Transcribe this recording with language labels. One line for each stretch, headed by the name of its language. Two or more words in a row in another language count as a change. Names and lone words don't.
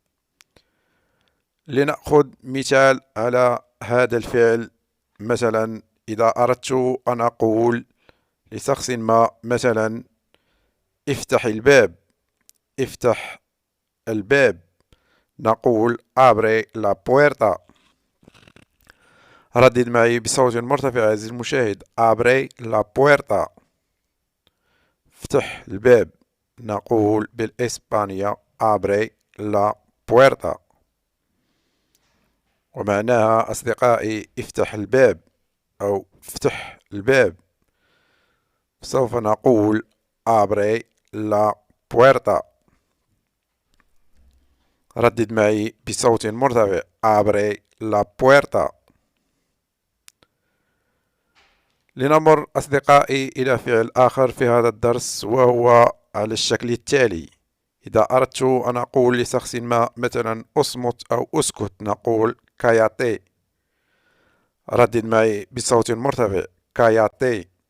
Arabic: لنأخذ مثال على هذا الفعل. مثلا إذا أردت أن أقول لشخص ما مثلا افتح الباب، افتح الباب، نقول
Spanish: abre la puerta.
Arabic: ردد معي بصوت مرتفع عزيزي المشاهد:
Spanish: abre la puerta.
Arabic: افتح الباب، نقول بالإسبانية
Spanish: abre la puerta.
Arabic: ومعناها أصدقائي افتح الباب أو افتح الباب. سوف نقول
Spanish: abre la puerta.
Arabic: ردد معي بصوت مرتفع:
Spanish: abre la puerta.
Arabic: لنمر أصدقائي إلى فعل آخر في هذا الدرس، وهو على الشكل التالي. إذا أردت أن أقول لشخص ما مثلا أصمت أو أسكت، نقول كاياتي. ردد معي بصوت مرتفع: كاياتي.